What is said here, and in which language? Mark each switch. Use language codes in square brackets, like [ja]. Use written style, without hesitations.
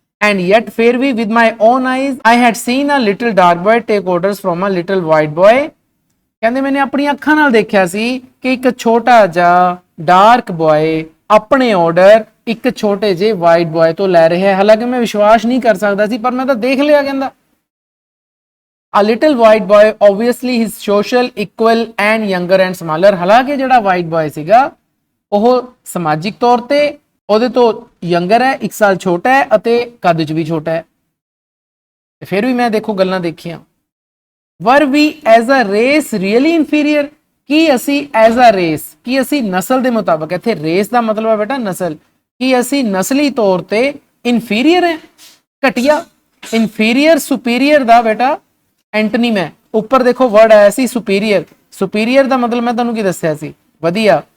[en] and yet [pa] ਫਿਰ ਵੀ [en] With my own eyes I had seen a little dark boy take orders from a little white boy. [pa] ਕਹਿੰਦੇ ਮੈਨੇ ਆਪਣੀਆਂ ਅੱਖਾਂ ਨਾਲ ਦੇਖਿਆ ਸੀ ਕਿ ਇੱਕ ਛੋਟਾ ਜਿਹਾ ਡਾਰਕ ਬॉय ਆਪਣੇ ਆਰਡਰ ਇੱਕ ਛੋਟੇ ਜਿਹੇ ਵਾਈਟ ਬॉय ਤੋਂ ਲੈ ਰਿਹਾ ਹੈ। ਹਾਲਾਂਕਿ ਮੈਂ ਵਿਸ਼ਵਾਸ ਨਹੀਂ ਕਰ ਸਕਦਾ ਸੀ, ਪਰ ਮੈਂ ਤਾਂ ਦੇਖ ਲਿਆ। ਕਹਿੰਦਾ [en] a little white boy obviously his social equal and younger and smaller। [pa] ਹਾਲਾਂਕਿ ਜਿਹੜਾ ਵਾਈਟ ਬॉय ਸੀਗਾ ਉਹ ਸਮਾਜਿਕ ਤੌਰ ਤੇ ਉਹਦੇ ਤੋਂ ਯੰਗਰ ਹੈ, 1 ਸਾਲ ਛੋਟਾ ਹੈ ਅਤੇ ਕੱਦ 'ਚ ਵੀ ਛੋਟਾ ਹੈ। ਫਿਰ ਵੀ ਮੈਂ ਦੇਖੋ ਗੱਲਾਂ ਦੇਖੀਆਂ। [en] were we as a race really inferior? [pa] ਕਿ ਅਸੀਂ [en] as a race, [pa] ਕਿ ਅਸੀਂ ਨਸਲ ਦੇ ਮੁਤਾਬਕ, ਇੱਥੇ ਰੇਸ ਦਾ ਮਤਲਬ ਹੈ ਬੇਟਾ ਨਸਲ, ਕਿ ਅਸੀਂ ਨਸਲੀ ਤੌਰ ਤੇ ਇਨਫੀਰੀਅਰ ਹੈ, ਘਟੀਆ। ਇਨਫੀਰੀਅਰ ਸੁਪੀਰੀਅਰ ਦਾ ਬੇਟਾ ਐਂਟਨੀਮ ਹੈ। ਉੱਪਰ ਦੇਖੋ ਵਰਡ ਆਇਆ ਸੀ ਸੁਪੀਰੀਅਰ, ਸੁਪੀਰੀਅਰ ਦਾ ਮਤਲਬ ਮੈਂ ਤੁਹਾਨੂੰ ਕੀ ਦੱਸਿਆ ਸੀ, ਵਧੀਆ।